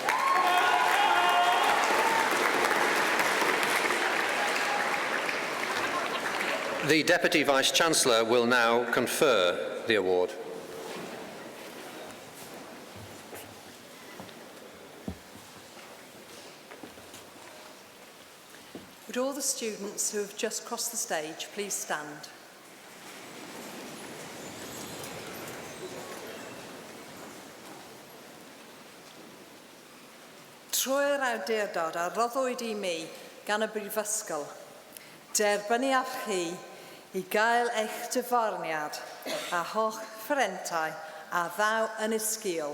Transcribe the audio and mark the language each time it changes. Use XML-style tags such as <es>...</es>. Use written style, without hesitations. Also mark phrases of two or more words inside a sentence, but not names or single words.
<en>The Deputy Vice-Chancellor will now confer the award. Would all the students who have just crossed the stage please stand?</en> <cy>Trwy'r awdurdod a roddwyd i mi gan y Brifysgol, derbynnu â chi i gael eich dyfarniad a holl ffrentau a ddaw yn y sgil.</cy>